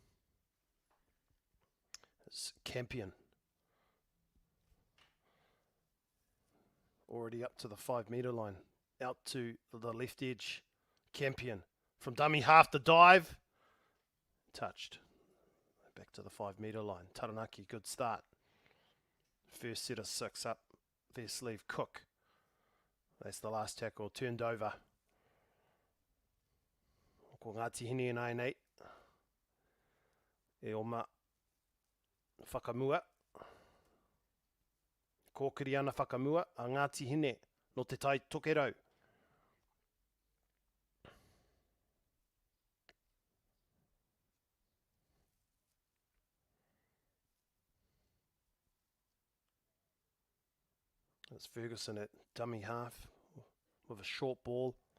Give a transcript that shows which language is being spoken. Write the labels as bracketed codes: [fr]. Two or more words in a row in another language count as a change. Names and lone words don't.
[en] It's Campion, already up to the 5 metre line, out to the left edge. Campion from dummy half, the dive, touched, back to the 5 metre line. Taranaki, good start, first set of 6 up their sleeve. Cook, that's the last tackle, turned over. [mi] Ko Ngāti Hine e nai nei, e oma whakamua, kōkiri ana whakamua a Ngāti Hine no te tai tokerau. [en] It's Ferguson at dummy half with a short ball.